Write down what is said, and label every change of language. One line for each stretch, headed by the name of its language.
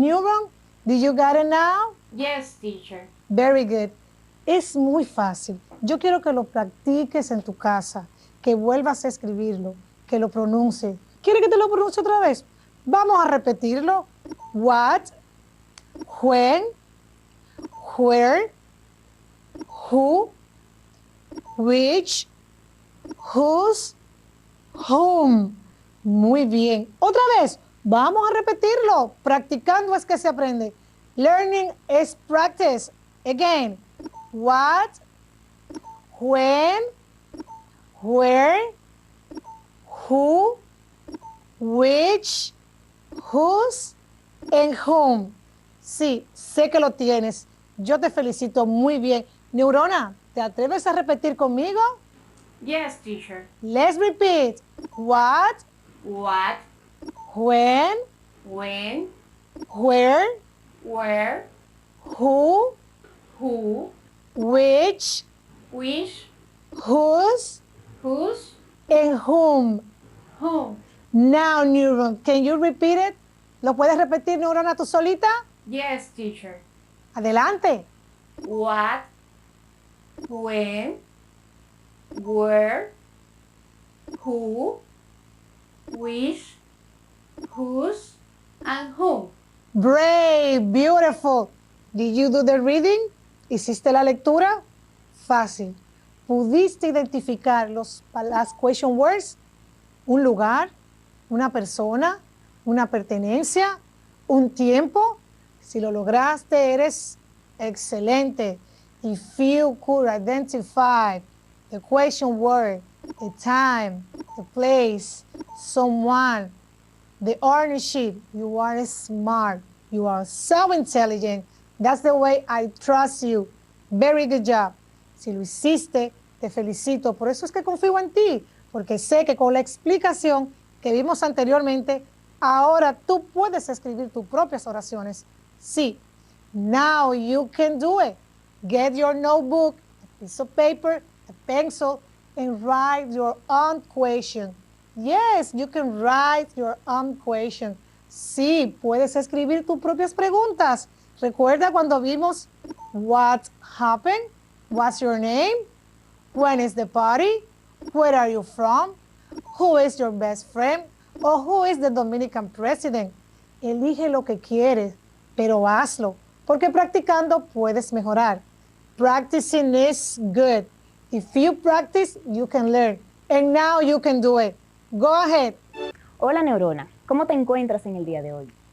English: Neuron, did you get it now? Yes, teacher. Very good.
Spanish: Es muy fácil. Yo quiero que lo practiques en tu casa, que vuelvas a escribirlo, que lo pronuncie. ¿Quiere que te lo pronuncie otra vez? Vamos a repetirlo.
English: What, when, where, who, which, whose, whom.
Spanish: Muy bien. Otra vez, vamos a repetirlo. Practicando es que se aprende.
English: Learning is practice. Again, what, when, where, who, which, whose, and whom.
Spanish: Sí, sé que lo tienes. Yo te felicito muy bien. Neurona, ¿te atreves a repetir conmigo?
English: Yes, teacher. Let's repeat. What, What, when, when, where, where, who, which, whose, whose, and whom. whom. Now, Neuron, can you repeat it?
Spanish: ¿Lo puedes repetir, Neurona, tú solita?
English: Yes, teacher.
Spanish: Adelante.
English: What, when, where, who, which, whose, and whom. Brave, beautiful. Did you do the reading?
Spanish: ¿Hiciste la lectura? Fácil. ¿Pudiste identificar las
English: question words?
Spanish: ¿Un lugar? ¿Una persona? ¿Una pertenencia? ¿Un tiempo? Si lo lograste, eres excelente.
English: If you could identify the question word, the time, the place, someone, the ownership, you are smart. You are so intelligent. That's the way I trust you. Very good job.
Spanish: Si lo hiciste, te felicito. Por eso es que confío en ti, porque sé que con la explicación que vimos anteriormente, ahora tú puedes escribir tus propias oraciones. Sí.
English: Now you can do it. Get your notebook, a piece of paper, a pencil and write your own question. Yes, you can write your own question.
Spanish: Sí, puedes escribir tus propias preguntas. Recuerda cuando vimos
English: what happened, what's your name, when is the party, where are you from, who is your best friend, or who is the Dominican president.
Spanish: Elige lo que quieres, pero hazlo, porque practicando puedes mejorar.
English: Practicing is good. If you practice, you can learn. And now you can do it. Go ahead.
Spanish: Hola Neurona, ¿cómo te encuentras en el día de hoy?